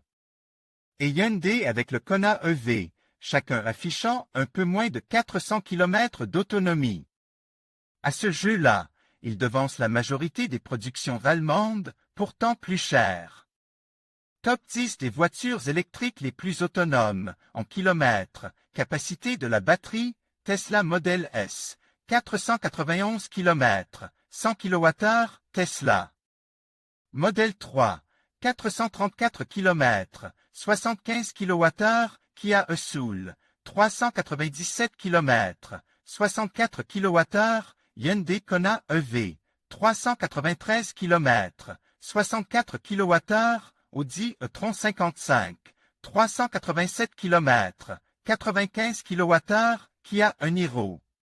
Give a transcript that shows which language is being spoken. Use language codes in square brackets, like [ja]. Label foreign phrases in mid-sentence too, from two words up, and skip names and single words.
[fr] Et Hyundai avec le Kona EV, chacun affichant un peu moins de 400 km d'autonomie. À ce jeu-là, ils devancent la majorité des productions allemandes, pourtant plus chères. Top 10 des voitures électriques les plus autonomes, en kilomètres, capacité de la batterie, Tesla Model S, 491 km, 100 kWh, Tesla. Model 3, 434 km, 75 kWh, Kia e-Soul, 397 km, 64 kWh, Hyundai Kona EV, 393 km, 64 kWh, Audi e-tron 55, 387 km, 95 kWh, Kia e-Niro.